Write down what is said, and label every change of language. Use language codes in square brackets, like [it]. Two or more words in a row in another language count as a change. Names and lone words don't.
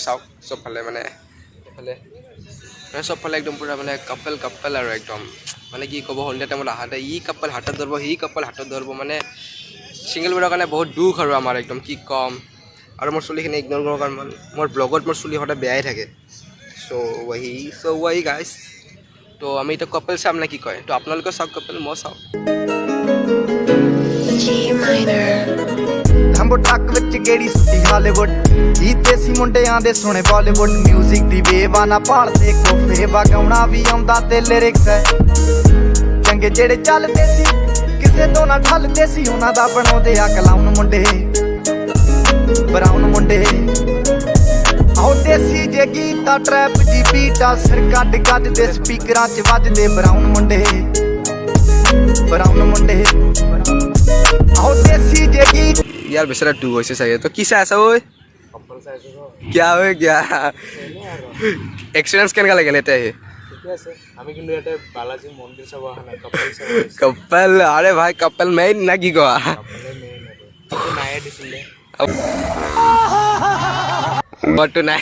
[as] চাওক চবফালে মানে চবফালে একদম পূৰা মানে কাপল আৰু একদম মানে কি ক'ব, সন্ধিয়া টাইমত আহাতে ই কাপল হাতত ধৰিব, সি কাপল হাতত ধৰিব, মানে ছিংগলবোৰৰ কাৰণে বহুত দুখ আৰু আমাৰ একদম কি ক'ম। আৰু মোৰ চুলিখিনি ইগন'ৰ কৰোঁ কাৰণ মোৰ ব্লগত মোৰ চুলি সদায় বেয়াই থাকে। [en] so why guys. [as] তো আমি এতিয়া কাপল চাম নে কি কয়, তো আপোনালোকে চাওক কাপল, মই চাওঁ। [pa] ਹੰਬੋ ਟੱਕ ਵਿੱਚ ਗੇੜੀ ਸੁੱਤੀ ਹਾਲੀਵੁੱਡ ਜੀ ਦੇਸੀ ਮੁੰਡਿਆਂ ਦੇ ਸੋਹਣੇ ਬਾਲੀਵੁੱਡ ਮਿਊਜ਼ਿਕ ਦੀ ਵੇਵਾ ਨਾ ਭਾਲਦੇ ਕੋਫੇ ਵਗਾਉਣਾ ਵੀ ਆਉਂਦਾ ਤੇ ਲਿਰਿਕਸ ਹੈ ਚੰਗੇ ਜਿਹੜੇ ਚੱਲਦੇ ਸੀ ਕਿਸੇ ਤੋਂ ਨਾ ਠੱਲਦੇ ਸੀ ਉਹਨਾਂ ਦਾ ਬਣਾਉਂਦੇ ਆ ਕਲਾਉਨ ਮੁੰਡੇ ਬਰਾਉਨ ਮੁੰਡੇ ਆਹ ਦੇਸੀ ਜੇ ਗੀਤਾ ਟਰੈਪ ਜੀ ਬੀਟਾ ਸਿਰ ਕੱਢ ਦੇ ਸਪੀਕਰਾਂ 'ਚ ਵੱਜਦੇ ਬਰਾਉਨ ਮੁੰਡੇ ਆਹ ਦੇਸੀ ਜੇ ਗੀਤ [as] ইয়াৰ বেচেৰা ডুব হৈছে চাগে। তো কি চাই আছা ঐ? কিয় ঐ কিয় এক্সপিৰিয়েঞ্চ কেনেকুৱা লাগিল এতিয়া আহি? কপল [hi] अरे भाई, [as] কপল মেইন না কি কোৱা? মইতো নাই।